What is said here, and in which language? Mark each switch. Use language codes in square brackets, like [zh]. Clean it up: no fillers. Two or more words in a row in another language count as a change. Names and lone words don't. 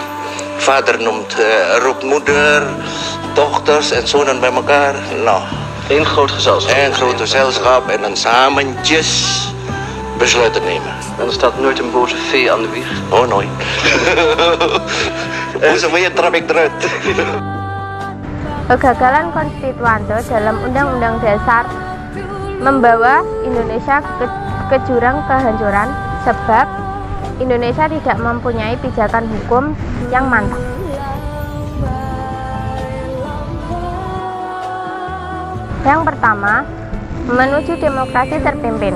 [nl] Vader roept moeder, dochters en zonen bij elkaar. Nou, Eén groot gezelschap. Een groot gezelschap en dan samentjes besluiten nemen. En er staat nooit een boze vee aan de wieg. Oh, nooit. Boze vee trap ik eruit. [id] Kegagalan konstituante dalam Undang-Undang Dasar membawa Indonesia ke jurang kehancuran sebab Indonesia tidak mempunyai pijakan hukum yang mantap. Yang pertama, menuju demokrasi terpimpin.